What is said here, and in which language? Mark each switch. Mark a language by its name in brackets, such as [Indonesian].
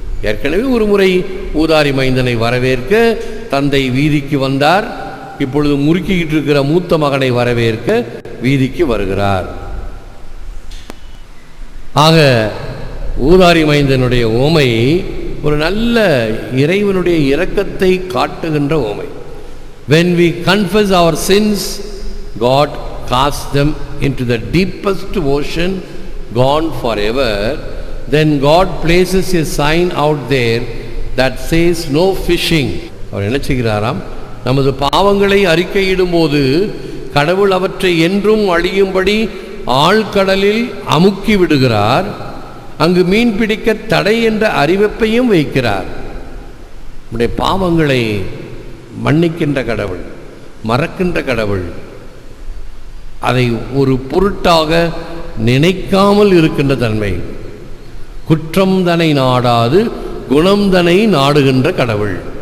[Tamil] ஏற்கனவே ஒரு முறை ஊதாரி மைந்தனை வரவேற்க தந்தை வீதிக்கு வந்தார். இப்பொழுது முறுக்கிக்கிட்டு இருக்கிற மூத்த மகனை வரவேற்க வீதிக்கு வருகிறார். ஆக ஊதாரி மைந்தனுடைய ஓமை ஒரு நல்ல இறைவனுடைய இரக்கத்தை காட்டுகின்ற ஓமை. [English] When we confess our sins, God casts them into the deepest ocean, gone forever. Then God places a sign out there that says no fishing. [Tamil] அவர் என்ன செய்கிறாராம், நமது பாவங்களை அறிக்கையிடும் போது கடவுள் அவற்றை என்றும் அழியும்படி ஆழ்கடலில் அமுக்கி விடுகிறார். அங்கு மீன் பிடிக்க தடை என்ற அறிவிப்பையும் வைக்கிறார். நம்முடைய பாவங்களை மன்னிக்கின்ற கடவுள், மறக்கின்ற கடவுள், அதை ஒரு பொருட்டாக நினைக்காமல் இருக்கின்ற தன்மை, குற்றம் தனை நாடாது குணம் தனை நாடுகின்ற கடவுள்.